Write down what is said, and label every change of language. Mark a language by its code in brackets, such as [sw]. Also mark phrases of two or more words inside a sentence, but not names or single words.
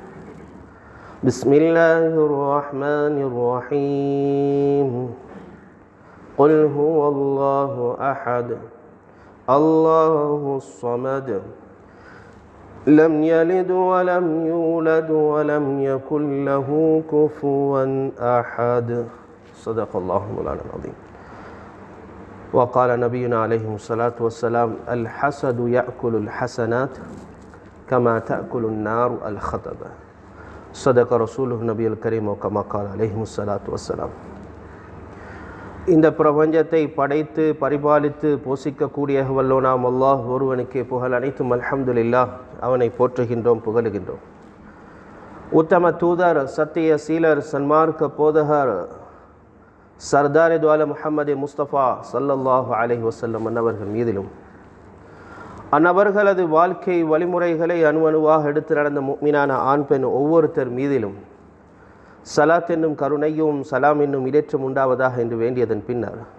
[ar] بسم الله الرحمن الرحيم قل هو الله أحد الله الصمد لم يلد ولم يولد ولم يكن له كفوا أحد صدق الله مولانا العظيم وقال نبينا عليه الصلاة والسلام الحسد يأكل الحسنات كما تأكل النار الخطب صدق رسوله النبي الكريم وكما قال عليه الصلاة والسلام [ta] இந்த பிரபஞ்சத்தை படைத்து பரிபாலித்து போஷிக்கக்கூடிய வல்லோனாம் அல்லாஹ் ஒருவனுக்கே புகழ் அனைத்தும் [ar] அல்ஹம்துலில்லாஹ். [ta] அவனை போற்றுகின்றோம், புகழுகின்றோம். உத்தம தூதர், சத்திய சீலர், சன்மார்க்க போதகர், சர்தார் துஆல முஹம்மது முஸ்தபா [ar] صلى الله عليه وسلم [ta] அன்னவர்கள் மீதிலும் அன்னவர்களது வாழ்க்கை வழிமுறைகளை அணுவணுவாக எடுத்து நடந்த முஃமினான ஆண் பெண் ஒவ்வொருத்தர் மீதிலும் சலாத் என்னும் கருணையும் சலாம் என்னும் இடேற்றம் உண்டாவதாக என்று வேண்டியதன் பின்னர்